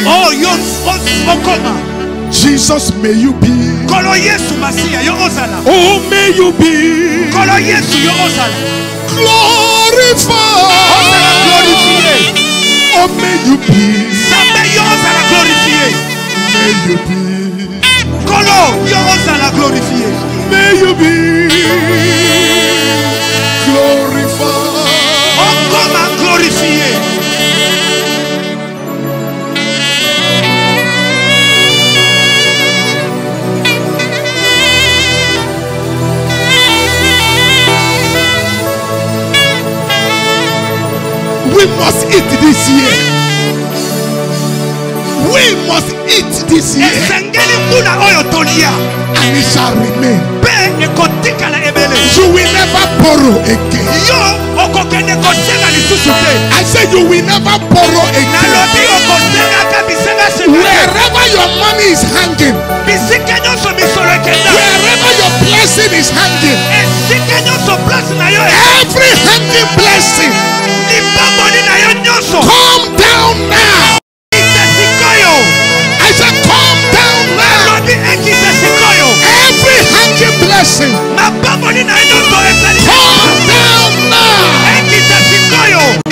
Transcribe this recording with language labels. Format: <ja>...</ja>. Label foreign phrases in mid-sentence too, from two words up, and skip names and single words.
<ln>Oh yo okoma.</ln> <en>Jesus, may you be.</en> <ln>Kolo Yesu Masiya yo ozala.</ln> <en>Oh, may you be</en> <ln>Kolo Yesu yo ozala.</ln> <en>glorified.</en> <ln>Ozala glorifié.</ln> <en>Oh, may you be.</en> <ln>Nzambe yo ozala glorifié.</ln> <en>May you be.</en> <ln>Kolo yo ozala glorifié.</ln> <en>May you be glorified.</en> <ln>Okoma glorifié.</ln> <en>We must eat this year. We must eat this year,</en> <ln>Esengeli mbula oyo tolia.</ln> <en>and it shall remain.</en> <ln>Pe ekotikala ebele.</ln> <en>You will never borrow again.</en> <ln>Yo okokende kosenga lisusu te.</ln> <en>I say you will never borrow again.</en> <ln>Nalobi okosenga ka bisenga senga.</ln> <en>Wherever your money is hanging,</en> <ln>Bisike nyonso misolo ekenda.</ln> <en>wherever your blessing is hanging,</en> <ln>Esike nyonso place na yo.</ln> <en>every hanging blessing,</en> <ln>Libamboli na yo nyonso.</ln> <en>come down now.</en> <ln>Ekite sikoyo.</ln> <en>I said, come down now.</en> <ln>Nalobi ekite sikoyo.</ln> <en>Every hanging blessing,</en> <ln>Mabamboli na yo nyonso ezali.</ln> <en>come down now.</en> <ln>Ekite sikoyo.</ln>